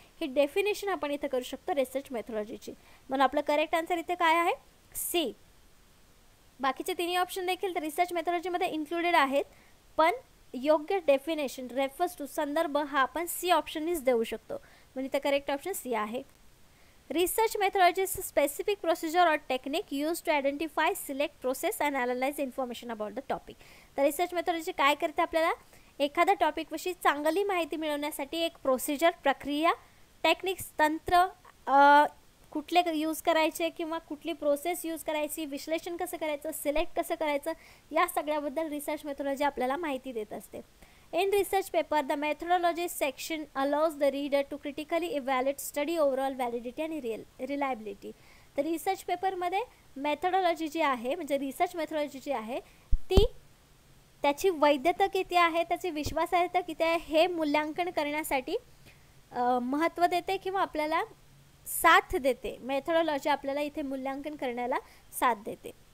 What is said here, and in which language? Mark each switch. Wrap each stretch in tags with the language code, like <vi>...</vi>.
<mr>ही definition आपण इथे करू शकतो रिसर्च मेथॉडॉलॉजीची. म्हणून आपलं करेक्ट आन्सर इथे काय आहे? सी. बाकीचे तिन्ही ऑप्शन देखील रिसर्च मेथॉडॉलॉजीमध्ये इन्क्लुडेड आहेत, पण योग्य डेफिनेशन रेफर्स टू संदर्भ हा आपण सी ऑप्शननीच देऊ शकतो. म्हणजे इथे करेक्ट ऑप्शन सी आहे.</mr> <en>Research methodology is specific procedure और technique use to identify, select, process and analyse information about the topic.</en> <mr>तर रिसर्च मेथॉडॉलॉजी काय करते? आपल्याला एखाद्या टॉपिकविषयी चांगली माहिती मिळवण्यासाठी एक प्रोसिजर, प्रक्रिया, टेक्निक्स, तंत्र कुठले यूज करायचे किंवा कुठली प्रोसेस यूज करायची, विश्लेषण कसं करायचं, सिलेक्ट कसं करायचं, या सगळ्याबद्दल रिसर्च मेथॉडॉलॉजी आपल्याला माहिती देत असते.</mr> <en>In research paper, the methodology section allows the reader to critically evaluate study overall validity and reliability.</en> <mr>तर रिसर्च पेपरमध्ये मेथॉडॉलॉजी जी आहे म्हणजे रिसर्च मेथॉडॉलॉजी जी आहे ती त्याची वैधता किती आहे, त्याची विश्वासार्हता किती आहे हे मूल्यांकन करण्यासाठी महत्त्व देते किंवा आपल्याला साथ देते. मेथॉडॉलॉजी आपल्याला इथे मूल्यांकन करण्याला साथ देते.</mr>